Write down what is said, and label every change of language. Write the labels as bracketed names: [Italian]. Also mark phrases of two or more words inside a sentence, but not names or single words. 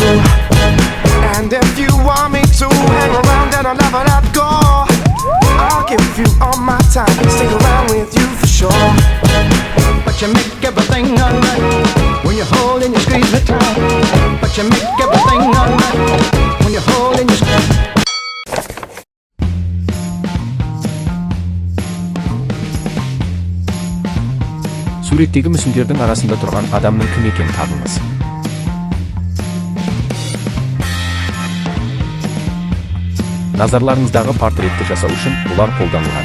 [English] And if you want me to hang around, then I'll never let go. I'll give you all my time, stick around with you for sure. But you make everything alright when you hold and you squeeze me tight, but you make everything alright when you hold and you squeeze. [Kazakh] Суреттегі мүсіндердің арасында тұрған адамның кім екенін табыңыз. Назарларыңыздағы портретті жасау үшін бұлар қолданылған.